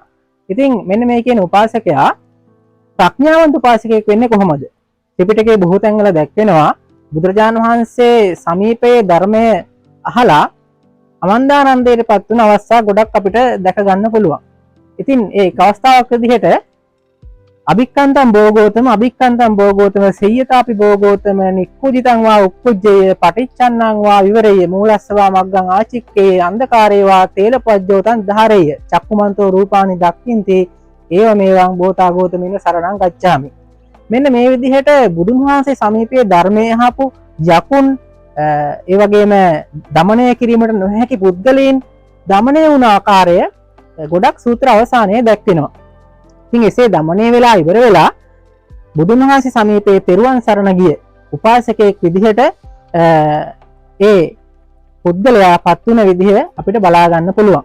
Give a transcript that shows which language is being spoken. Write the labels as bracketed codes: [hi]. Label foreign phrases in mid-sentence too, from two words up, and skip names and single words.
[si] ඉතින් මෙන්න මේ කියන උපාසකයා ප්‍රඥාවන්ත උපාසකයෙක් වෙන්නේ කොහොමද? ත්‍රිපිටකයේ බොහෝ තැන්වල දැක්වෙනවා බුදුරජාණන් වහන්සේ සමීපයේ ධර්මය අහලා අමන්දානන්දයට පත් වුණ අවස්ථා ගොඩක් අපිට දැක ගන්න පුළුවන්. ඉතින් ඒ අවස්ථාවක් විදිහට [pi] අභික්ඛන්තං භෝගෝතම සෙය්‍යතාපි භෝගෝතම නික්කුජිතං වා උක්කුජ්ජය පටිච්චන්නං වා විවරය මූලස්සවා මග්ගං ආචික්කේ අන්ධකාරේ වා තේලපජ්ජෝතං ධාරේය චක්කුමන්තෝ රූපානි දක්ඛින්ති ඒව මේවං බෝතා ගෝතමින සරණං ගච්ඡාමි. [si] මෙන්න මේ විදිහට බුදුන් වහන්සේ සමීපයේ ධර්මයේ අහපු යකුන් ඒ වගේම දමනය කිරීමට නොහැකි පුද්ගලයන් දමනය වුණ ආකාරය ගොඩක් සූත්‍ර අවසානයේ දැක්වෙනවා. ඉතින් එසේ දමනය වෙලා ඉවර වෙලා බුදුන් වහන්සේ සමීපයේ තෙරුවන් සරණ ගිය උපාසකයෙක් විදිහට ඒ පුද්ගලයා පත් වුණ විදිහ අපිට බලා ගන්න පුළුවන්.